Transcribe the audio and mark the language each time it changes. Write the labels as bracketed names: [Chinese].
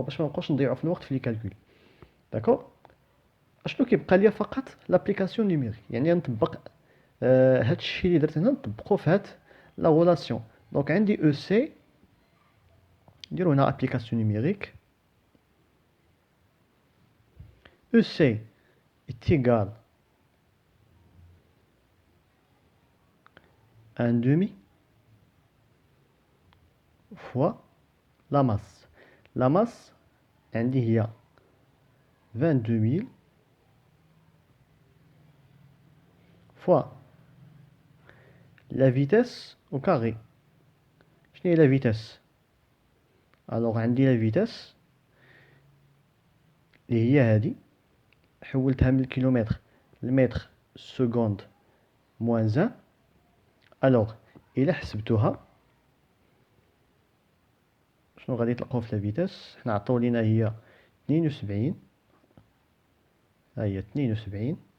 [Arabic] باش ما نبقاوش نضيعوا في الوقت في لي كالكول. داكوغ. اشنو كيبقى ليا فقط لابليكاسيون نيميريك، يعني نطبق هاد الشيء اللي درت هنا نطبقو في هاد لا غولاسيون. دونك عندي او سي، نديرو هنا ابليكاسيون نيميريك. [French] او سي est égal à 1/2 fois la masse. La masse [Arabic] عندي هي [French] 22 000 fois la vitesse au carré. [Arabic] شنو هي [French] la vitesse؟ [Arabic] alors عندي la vitesse اللي هي هادي، حولتها من الكيلومتر لمتر سكوند موان 1. alors إلا حسبتوها شنو غادي تلقاو في لا فيتاس؟ حنا عطاو لينا هي 72، ها هي 72.